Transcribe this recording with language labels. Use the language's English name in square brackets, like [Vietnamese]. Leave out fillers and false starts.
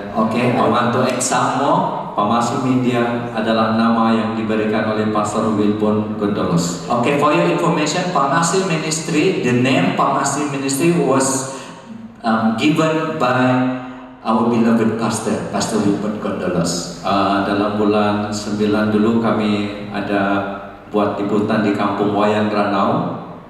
[English] Okay, I want to add some more. [Malay] Pamasi Media adalah nama yang diberikan oleh Pastor Wilbur Gondolos. [English] Okay, for your information, Pamasi Ministry, the name Pamasi Ministry was given by our beloved pastor, Pastor Wilbur Gondolos. [Malay] Dalam bulan 9 dulu kami ada buat liputan di Kampung Wayang Ranau.